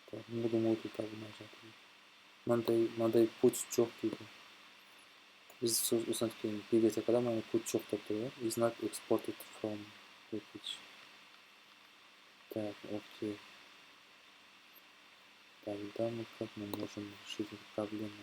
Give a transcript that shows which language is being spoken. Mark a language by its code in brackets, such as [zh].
[kk] Module табылмай жатыр. Мынандай put жоқ дейді. Biz осыдан кейін библиотекада мына put жоқ деп тұр. [en] Is not exported from package. [ru] Так, окей. Тогда мы как мы можем решить эту проблему?